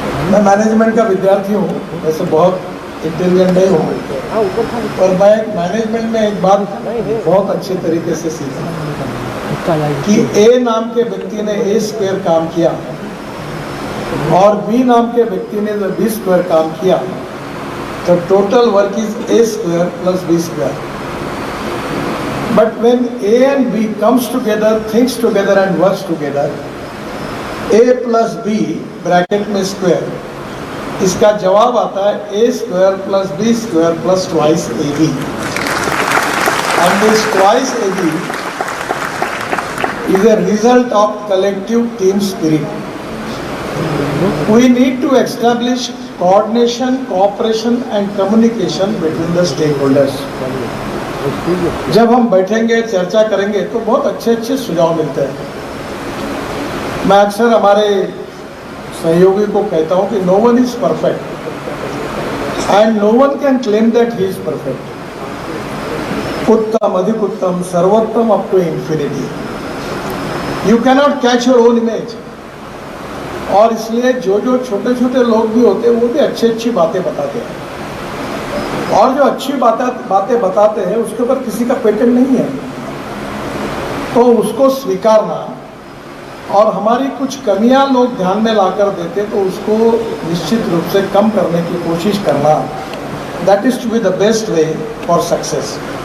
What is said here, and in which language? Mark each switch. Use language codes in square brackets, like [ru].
[hi] मैं मैनेजमेंट का विद्यार्थी हूँ, वैसे बहुत इंटेलिजेंट नहीं हूँ, पर मैं मैनेजमेंट में एक बात बहुत अच्छे तरीके से सीखा कि ए नाम के व्यक्ति ने ए स्क्वायर काम किया और बी नाम के व्यक्ति ने जब बी स्क्वायर काम किया, तो [en] Total work is a square plus b square. But when a and b comes together, thinks together and works together, a plus b [hi] bracket में स्क्वायर, इसका जवाब आता है [en] A square plus b square plus twice a b. And this twice a b is a result of collective team spirit. We need to establish coordination, cooperation and communication between the stakeholders. [hi] जब हम बैठेंगे, चर्चा करेंगे, तो बहुत अच्छे अच्छे सुझाव मिलते हैं। मैं अक्सर हमारे सहयोगी को कहता हूं कि [en] no one is perfect and no one can claim that he is perfect. [hi] उत्तम, अधिक उत्तम, सर्वोत्तम [en] up to infinity. You cannot catch your own image. [hi] और इसलिए जो जो छोटे छोटे लोग भी होते हैं, वो भी अच्छी अच्छी बातें बताते हैं, और जो अच्छी बातें बताते हैं उसके ऊपर किसी का पेटेंट नहीं है, तो उसको स्वीकारना, और हमारी कुछ कमियां लोग ध्यान में लाकर देते तो उसको निश्चित रूप से कम करने की कोशिश करना, [en] That is to be the best way for success.